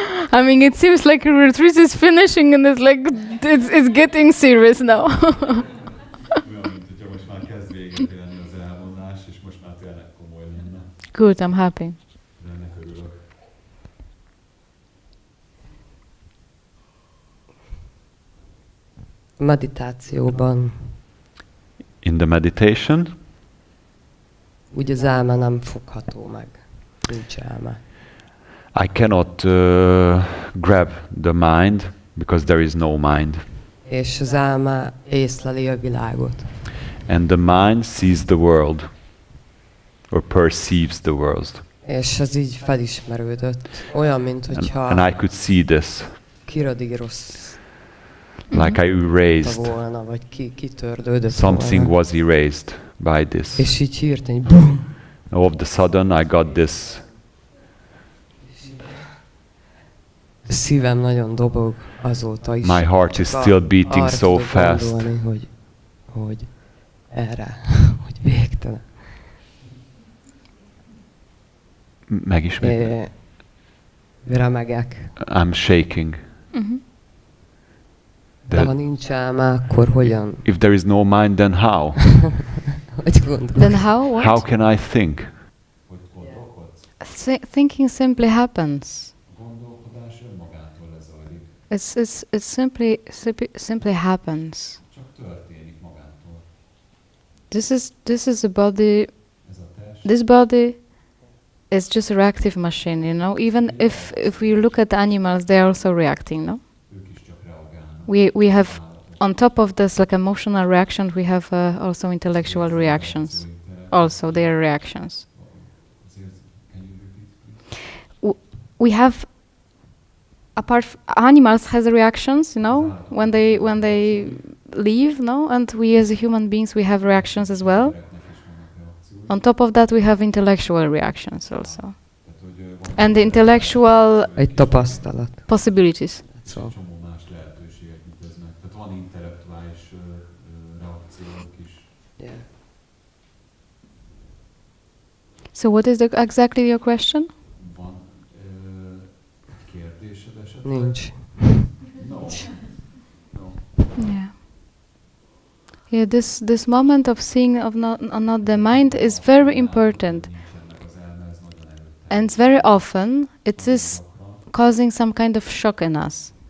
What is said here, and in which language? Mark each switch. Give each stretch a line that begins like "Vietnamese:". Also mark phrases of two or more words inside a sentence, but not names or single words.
English: I mean, it seems like a retreat is finishing and it's getting serious now.
Hungarian: Olyan, mint hogyha most már kezd véget érni az elvonás, és most már tényleg komoly lenne.
English: Good, I'm happy.
Hungarian: De ennek örülök. Meditációban
English: In the meditation,
Hungarian: úgy az elme nem fogható meg. Nincs elme.
English: I cannot grab the mind because there is no mind.
Hungarian: És az elme észleli a világot.
English: And the mind sees the world or perceives the world.
Hungarian: És ez így felismerődött. Olyan, mint hogyha
English: And I could see this.
Hungarian: kiradíroz
English: Like I erased.
Hungarian: volna, vagy kitördődött
English: Something
Hungarian: volna.
English: was erased by this.
Hungarian: És így hirtelen,
English: boom! All of the sudden I got this.
Hungarian: Szívem nagyon dobog azóta is.
English: My heart is
Hungarian: Csak
English: still beating
Hungarian: arra
English: so
Hungarian: tudok
English: fast.
Hungarian: gondolni, hogy erre, hogy végtelen. Megismét. Remegek.
English: I'm shaking.
Hungarian: De ha nincs elme, akkor hogyan?
English: If there is no mind, then how?
Hungarian: Hogy gondolod?
English: Then how? What? How can I think? Thinking simply happens.
Hungarian: Gondolkodás önmagától lezajlik.
English: It simply happens.
Hungarian: Csak történik magától.
English: This is a body.
Hungarian: Ez a test.
English: This body is just a reactive machine, you know. Even if we look at animals, they are also reacting, no?
Hungarian: Ők is csak reagálnak.
English: We have, on top of this like emotional reaction, we have also intellectual reactions. Also, they are reactions. We have, animals has reactions, you know, when they leave, no, and we as human beings, we have reactions as well. On top of that, we have intellectual reactions also, and the intellectual
Hungarian: egy tapasztalat.
English: possibilities.
Hungarian: Szóval. Csomó más lehetőségek ütöznek. Tehát van intellektuális reakciók is.
English: Yeah. So, what is exactly your question?
Hungarian: Van kérdésed esetleg? Nincs.
English: No. Yeah. Yeah, this moment of seeing of not the mind is very important, and very often it is causing some kind of shock in us.